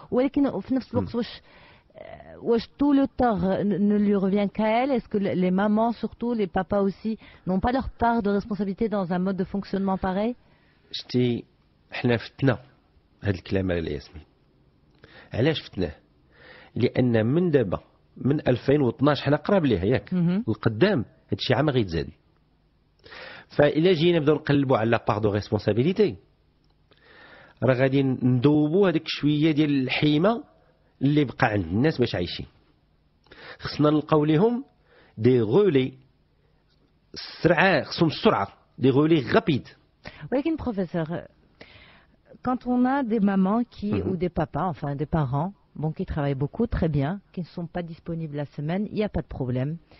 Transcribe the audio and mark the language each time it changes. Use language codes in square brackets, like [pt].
[ar] ولكن في نفس الوقت واش [fr] tout le temps ne lui revient qu'à elle? Est-ce que les mamans, surtout les papas aussi, n'ont pas leur part de responsabilité dans un mode de fonctionnement pareil? [ar] شتي حنا فتنا هاد الكلام على ياسمين. علاش فتناه؟ لان من دابا من 2012 حنا قراب ليها ياك القدام هادشي عام غيتزاد. فإلا جينا نبداو نقلبوا على [fr] بار دو ريسبونسابيلتي [ar] راه غادي ندوبوا هذيك شويه ديال الحيمه اللي بقى عند الناس باش عايشين. خصنا نلقاو ليهم دي غولي السرعه، خصهم السرعه دي غولي غابيد. ولكن بروفيسور [fr] quand on a des mamans qui ou des papas, enfin des parents qui travaillent beaucoup, très bien, qui ne sont pas disponibles la semaine, il n'y a pas de problème.